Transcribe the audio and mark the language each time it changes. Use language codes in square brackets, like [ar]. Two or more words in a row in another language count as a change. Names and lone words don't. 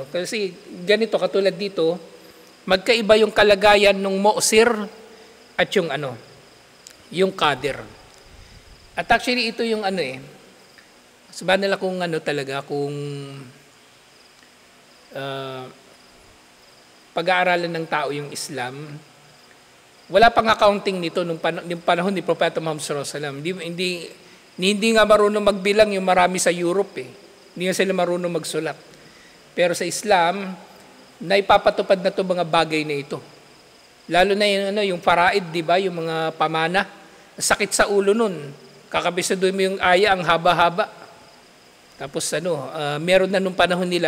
[tl] Kasi ganito, katulad dito, magkaiba yung kalagayan ng mo'sir at yung kadir. At actually, ito yung sabahan nila kung kung pag-aaralan ng tao yung Islam, wala pang accounting nito nung panahon ni Propeta Muhammad [ar] صلى الله عليه وسلم. [tl] Hindi nga marunong magbilang yung marami sa Europe Hindi na sila marunong magsulat. Pero sa Islam, naipapatupad na 'to mga bagay na ito. Lalo na yung faraid, di ba? Yung mga pamana. Sakit sa ulo nun. Kakabisaduhin mo yung aya, ang haba-haba. Tapos meron na nung panahon nila.